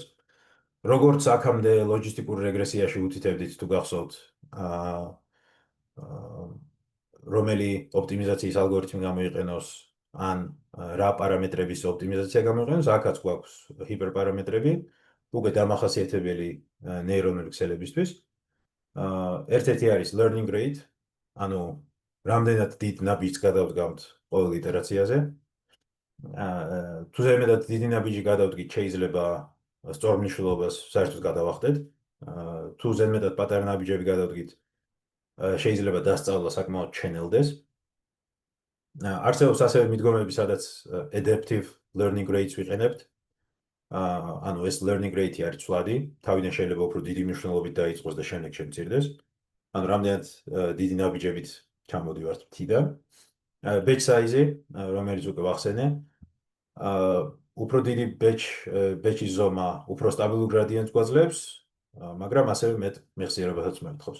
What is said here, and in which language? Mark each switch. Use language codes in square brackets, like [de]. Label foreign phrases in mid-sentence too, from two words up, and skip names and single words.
[ka] როგორც აქამდე ლოჯისტიკურ რეგრესიაში ვუთითებდით თუ გახსოვთ, რომელი ოპტიმიზაციის ალგორითმი გამოიყენოს, ან რა პარამეტრების ოპტიმიზაცია გამოიყენოს, აქაც გვაქვს ჰიპერპარამეტრები, უკვე დამახასიათებელი ნეირონული ქსელებისთვის. ერთ-ერთი არის [en] learning rate, [ka] ანუ რამდენად დიდ ნაბიჯს გადავდგამთ ყოველ იტერაციაზე. თუ ზემედად დიდი ნაბიჯი გადავდგით, შეიძლება სწორ მნიშვნელობას საერთოდ გადავახტეთ. თუ ზემედად პატარა ნაბიჯები გადავდგით, შეიძლება დასწავლა საკმაოდ ჩენელდეს. არსებობს ასევე მიდგომები, სადაც [en] adaptive learning rates [ka] ვიყენებთ. ანუ ეს [en] learning rate [ka] არის ცვლადი, თავიდან შეიძლება უფრო დიდი მნიშვნელობით დაიწყოს და შემდეგ შემცირდეს. ანუ რამდენად დიდი ნაბიჯებით ჩამოდივართ მთიდან. [en] batch size- [ka] ი, რომელიც უკვე ვახსენე, უფრო დიდი batch-ის ზომა უფრო სტაბილურ გრადიენტს გვაძლევს, მაგრამ ასევე მეტ მეხსიერებასაც მოითხოვს.